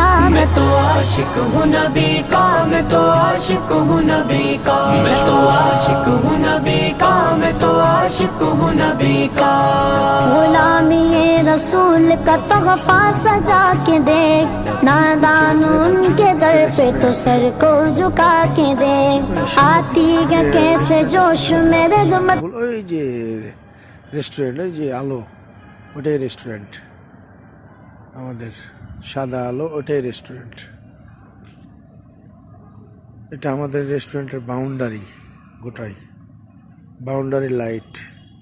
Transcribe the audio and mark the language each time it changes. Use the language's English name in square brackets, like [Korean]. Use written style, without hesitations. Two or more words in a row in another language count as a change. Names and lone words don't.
[Urdu] میں تو عاشق ہوں نبی کا، میں تو عاشق ہوں نبی کا، میں تو عاشق ہوں نبی کا، میں تو عاشق ہوں نبی کا۔ غلامی رسول کا تحفہ سجا کے دیکھ، نادان ان کے در پہ تو سر کو جھکا کے دیکھ، آتی ہے کیسے جوش میں رغبت۔ [Bangla] ওই যে রেস্টুরেন্ট, ওই যে আলো, ওটাই রেস্টুরেন্ট আমাদের, সাদা আলো ওটাই রেস্টুরেন্ট। এটা আমাদের রেস্টুরেন্টের বাউন্ডারি, গোটাই বাউন্ডারি লাইট।